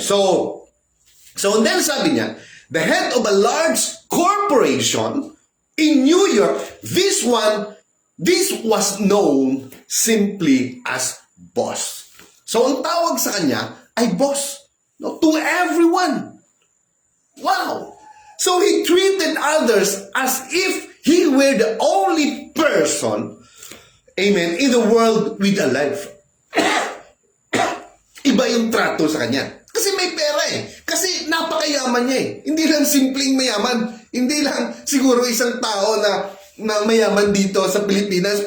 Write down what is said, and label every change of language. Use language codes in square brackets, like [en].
[en] So then [tl] sabi niya, [en] the head of a large corporation in New York, this was known simply as boss. [tl] So ang tawag sa kanya ay boss, no, [en] to everyone. Wow! So he treated others as if he were the only person, amen, in the world with a life. [tl] Iba yung trato sa kanya. Kasi may pera eh. Kasi napakayaman niya eh. Hindi lang simpleng mayaman. Hindi lang siguro isang tao na mayaman dito sa Pilipinas.